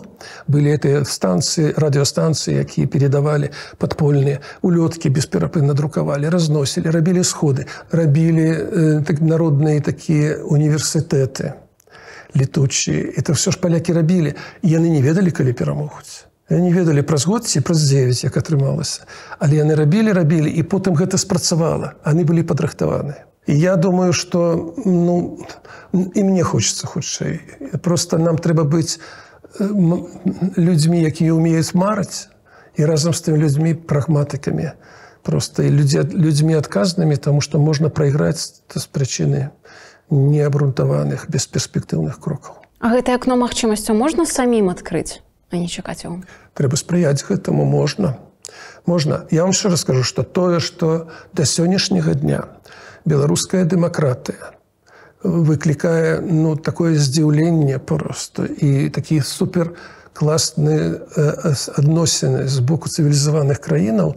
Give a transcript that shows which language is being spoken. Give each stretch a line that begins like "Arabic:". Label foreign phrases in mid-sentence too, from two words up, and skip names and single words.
Belarusian: Былі гэтыя станцыі, радыёстанцыі, якія передавалі падпольныя, улёткі бесперапынна друкавалі, разносілі, рабілі сходы, рабілі народныя такія універсітэты летучыя.
Russian: Это все ж
Belarusian: палякі рабілі. І яны не ведалі, калі перамогуць. Яны не ведалі праз год ці праз 9, як атрымалася. Але яны рабілі, і потым гэта спрацавала. Яны былі падрыхтаваныя.
Russian: И я думаю, что и мне хочется хутчэй.
Belarusian: Просто нам трэба быць людьми, якія умеюць марыць, и разом с тем людьми прагматыкамі.
Russian: Просто и людьми отказанными, потому что можно проиграть с причины
Belarusian: неабрунтаваных, бесперспектыўных крокаў. А гэтае акно магчымасцяў можна самім адкрыць, а не чакаць яго? Трэба спрыяць гэтаму, можна. Можна. Я вам шчыра скажу, что тое, что до сённяшняга дня беларуская дэмакратыя выклікае такое здзіўленне просто і такія суперкласныя адносіны з боку цывілізаваных краінаў.